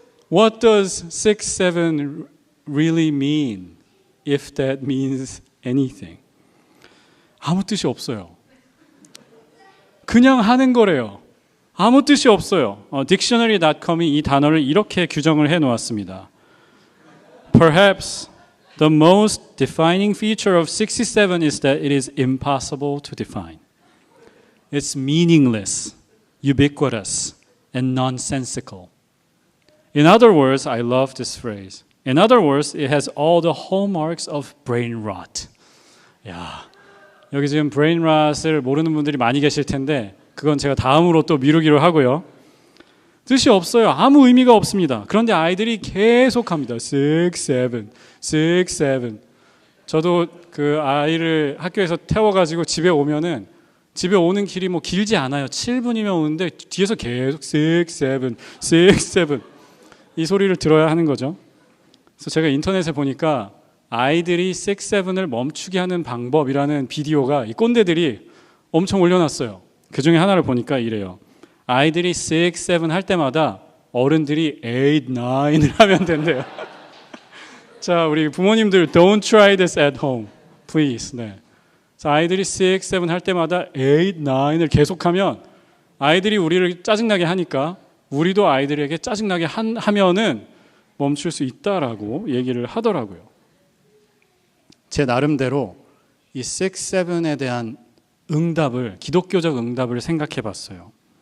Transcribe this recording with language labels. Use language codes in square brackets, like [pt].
[en] What does 6, 7 really mean? If that means anything. [ko] 아무 뜻이 없어요. 그냥 하는 거래요. 아무 뜻이 없어요. Dictionary.com이 이 단어를 이렇게 규정을 해놓았습니다. [en] Perhaps the most defining feature of 67 is that it is impossible to define. It's meaningless, ubiquitous, and nonsensical. In other words, I love this phrase. In other words, it has all the hallmarks of brain rot. [ko] 야, 여기 지금 brain rot을 모르는 분들이 많이 계실 텐데 그건 제가 다음으로 또 미루기로 하고요. 뜻이 없어요. 아무 의미가 없습니다. 그런데 아이들이 계속합니다. 6, 7, 6, 7. 저도 그 아이를 학교에서 태워가지고 집에 오면은 집에 오는 길이 뭐 길지 않아요. 7분이면 오는데 뒤에서 계속 6, 7, 6, 7 이 소리를 들어야 하는 거죠. 그래서 제가 인터넷에 보니까 아이들이 6, 7을 멈추게 하는 방법이라는 비디오가 이 꼰대들이 엄청 올려놨어요. 그 중에 하나를 보니까 이래요. 아이들이 6, 7 할 때마다 어른들이 8, 9을 하면 된대요. 자, 우리 부모님들 [en] don't try this at home, please. [ko] 네. 자, 아이들이 6, 7 할 때마다 8, 9을 계속하면 아이들이 우리를 짜증나게 하니까 우리도 아이들에게 짜증나게 하면은 멈출 수 있다라고 얘기를 하더라고요. 제 나름대로 이 6, 7에 대한 응답을, 기독교적 응답을 생각해 봤어요.